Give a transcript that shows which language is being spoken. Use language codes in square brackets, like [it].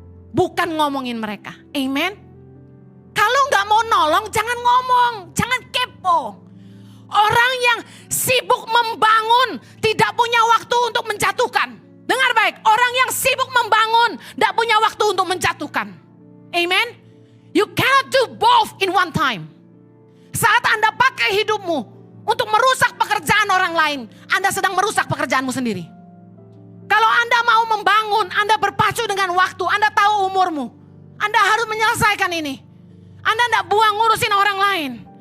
[id] Bukan ngomongin mereka. Amen. Kalau gak mau nolong jangan ngomong. Jangan kepo. kepo. Orang yang sibuk membangun tidak punya waktu untuk menjatuhkan. Dengar baik, orang yang sibuk membangun tidak punya waktu untuk menjatuhkan. Amen. [en] You cannot do both in one time. [id] Saat Anda pakai hidupmu untuk merusak pekerjaan orang lain, Anda sedang merusak pekerjaanmu sendiri. Kalau Anda mau membangun, Anda berpacu dengan waktu, Anda tahu umurmu. Anda harus menyelesaikan ini. Anda tidak buang ngurusin orang lain.